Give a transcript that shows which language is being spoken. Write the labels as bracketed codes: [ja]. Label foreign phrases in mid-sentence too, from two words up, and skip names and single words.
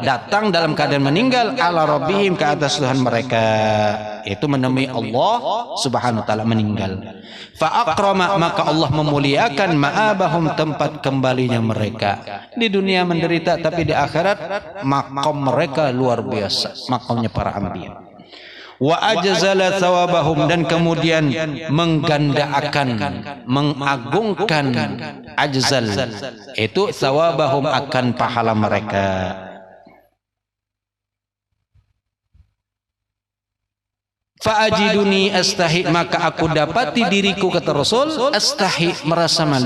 [id] Datang dalam keadaan meninggal [ar] على ربهم, [id] ke atas Tuhan mereka. Itu menemui Allah [ar] سبحانه وتعالى, [id] meninggal. [ar] فأكرم, [id] maka Allah memuliakan ma'abahum, tempat kembalinya mereka. Di dunia menderita, tapi di akhirat makom mereka luar biasa, makomnya para anbiya. [ar] وأجزل ثوابهم, [id] dan kemudian menggandakan, mengagungkan, ajzal itu thawabahum, akan pahala mereka. [ar] فأجدني أستحي, [id] maka aku dapati diriku, kata Rasul, astahi, merasa malu.